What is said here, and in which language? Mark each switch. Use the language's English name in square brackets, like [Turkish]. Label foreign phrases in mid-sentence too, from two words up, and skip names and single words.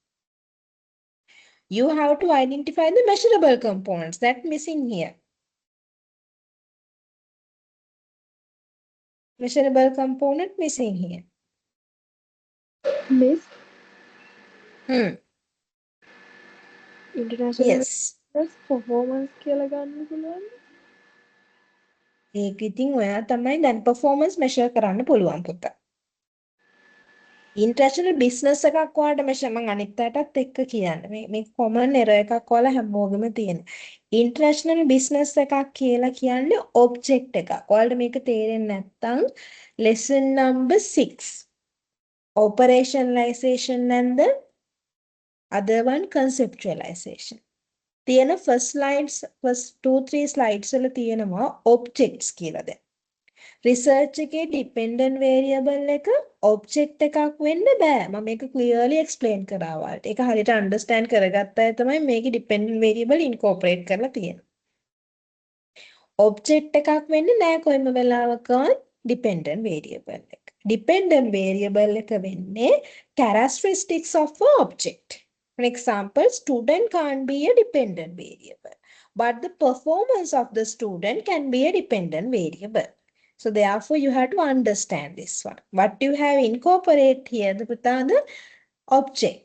[English] You have to identify the measurable components that missing here. Measurable component missing here. Miss, international Yes. [Sinhala] performance කියලා ගන්න පුළුවන්. ඒක ඉතින් ඔයා තමයි දැන් [English] performance measure [Sinhala] කරන්න පුළුවන් පුතා. [English] International business [Sinhala] එකක් ඔයාලට measure මම අනිත් අයටත් එක්ක කියන්න. මේ [English] common error [Sinhala] එකක් ඔයාලා හැමෝගෙම තියෙන. [English] International business [Sinhala] එකක් කියලා කියන්නේ object එකක්. ඔයාලට මේක තේරෙන්නේ නැත්නම් [English] lesson number 6. Operationalization and the other one conceptualization. [Sinhala] තියෙන [English] first 2-3 slides [Sinhala] වල තියෙනවා objects කියලා දැන්. රිසර්ච් එකේ [English] dependent variable [Sinhala] එක object එකක් වෙන්න බෑ. මම මේක [English] clearly explain [Sinhala] කරා ඔයාලට. ඒක හරියට understand කරගත්ත අය තමයි මේකේ [English] dependent variable incorporate [Sinhala] කරලා තියෙන්නේ. object එකක් වෙන්නේ නෑ කොයිම වෙලාවකවත් [English] dependent variable [Sinhala] එක. [English] dependent variable [Sinhala] එක වෙන්නේ [English] characteristics of a object. For example, student can't be a dependent variable, but the performance of the student can be a dependent variable. So therefore, you have to understand this one. What you have incorporate here, the object.